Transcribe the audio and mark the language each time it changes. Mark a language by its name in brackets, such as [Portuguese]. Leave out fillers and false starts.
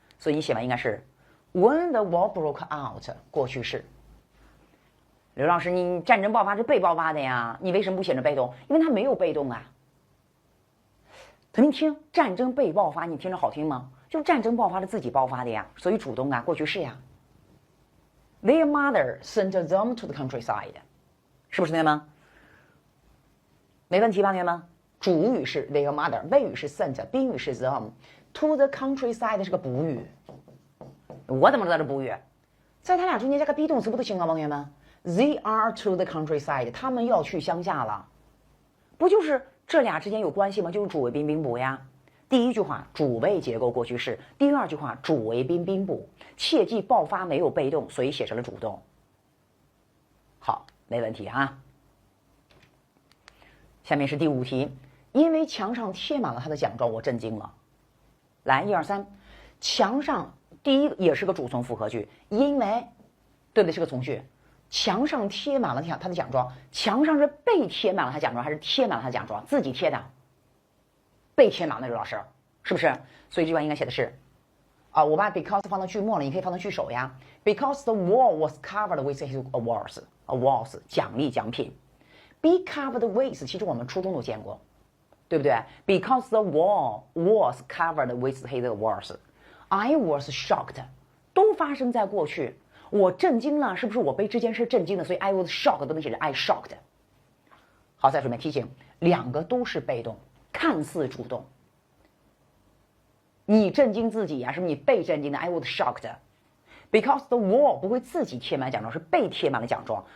[Chinese] 所以你写完应该是 [English] When the war broke out， [Chinese] 过去式。刘老师，你战争爆发是被爆发的呀，你为什么不写成被动？因为它没有被动啊。同学们听，战争被爆发，你听着好听吗？就是战争爆发是自己爆发的呀，所以主动啊，过去式呀。 [English] Their mother sent them to the countryside， [Chinese] 是不是同学们？没问题吧，同学们？主语是 their mother， 谓语是 sent， 宾语是 them。 [English] To the countryside [Chinese] 是个补语，我怎么知道是补语？在他俩中间加个 be 动词不就行了吗，同学们 ？ [English] They are to the countryside， [Chinese] 他们要去乡下了，不就是这俩之间有关系吗？就是主谓宾宾补呀。第一句话主谓结构过去式，第二句话主谓宾宾补。切记爆发没有被动，所以写成了主动。好，没问题啊。下面是第5题，因为墙上贴满了他的奖状，我震惊了。来，1、2、3，墙上第一个也是个主从复合句，因为对不对？是个从句。墙上贴满了他的奖状，墙上是被贴满了他奖状，还是贴满了他奖状？自己贴的，被贴满了，刘老师是不是？所以这句话应该写的是。我把 because 放到句末了，你可以放到句首呀。 [English] Because the wall was covered with his awards， [Chinese] 奖励奖品。 [English] Be covered with， [Chinese] 其实我们初中都见过，对不对 [English] ？Because the wall was covered with his awards，I was shocked， [Chinese] 都发生在过去。我震惊了，是不是我被这件事震惊了？所以 [English] I was shocked [Chinese] 都能写成 [English] I shocked。 [Chinese] 好，再顺便提醒，两个都是被动，看似主动。你震惊自己呀，是不是你被震惊的 ？ [English] I was shocked because the wall [Chinese] 不会自己贴满奖状，是被贴满了奖状。